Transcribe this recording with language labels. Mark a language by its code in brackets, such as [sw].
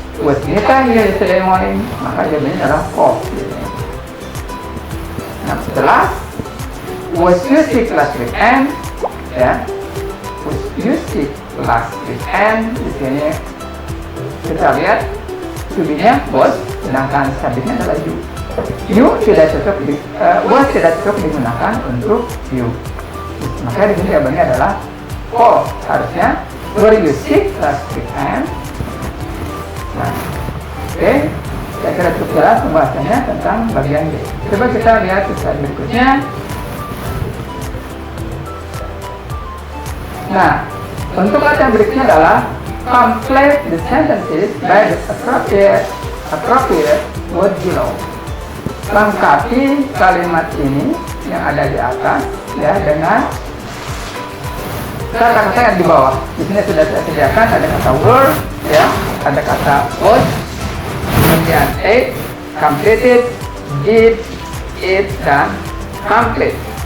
[en] Was Nita here yesterday morning? [id] Maka jawabannya adalah false. Nah, setelah [en] was you sick last weekend? [id] Ya, [en] was you sick last weekend? [id] Di sini kita lihat to be-nya was, sedangkan subjeknya adalah you. You tidak cocok was tidak cocok digunakan untuk you. Maka di sini jawabannya adalah false. Harusnya [en] were you sick last weekend? [id] Nah, oke. Saya kira cukup jelas pembahasannya tentang bagian B. Coba kita lihat slide berikutnya. Nah, untuk latihan berikutnya adalah [en] complete the sentences by the appropriate word below. [id] Lengkapi kalimat ini yang ada di atas ya dengan kata-kata yang di bawah. Di sini sudah saya sediakan ada kata word ya, ada kata was, kemudian ate, completed, did, eat, dan complete.